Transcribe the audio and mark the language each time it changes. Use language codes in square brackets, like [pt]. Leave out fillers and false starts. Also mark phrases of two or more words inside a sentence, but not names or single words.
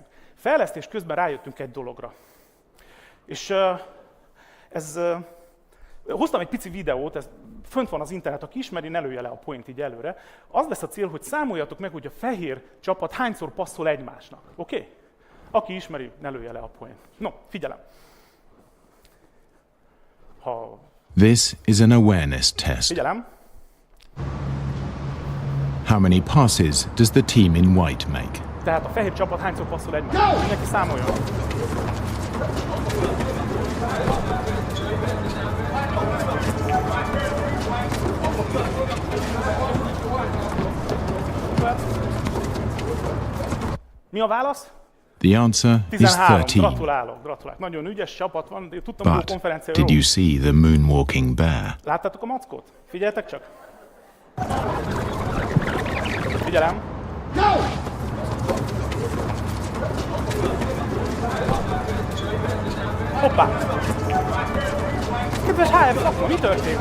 [hu] Fejlesztés közben rájöttünk egy dologra. És hoztam egy pici videót, ez fönt van az internet, aki ismeri, ne lője le a point így előre. Az lesz a cél, hogy számoljatok meg, hogy a fehér csapat hányszor passzol egymásnak. Oké? Aki ismeri, ne lője le a point. No, figyelem. [en] This is an awareness test. [hu] Figyelem. [en] How many passes does the team in white make? [hu] Tehát a fehér csapat hányszor passzol egymásnak. Mindenki számoljon. Mi a válasz? [en] The answer is 13. 13. [hu] Gratulálok. Nagyon ügyes csapat van, tudtam, hogy a [en] But [hu] konferencia [en] did [hu] jó. [en] you see the moonwalking bear? [hu] Láttátok a mackót? Figyeljetek csak. Figyelem. Hoppá! Kedves HR szakma, mi történt?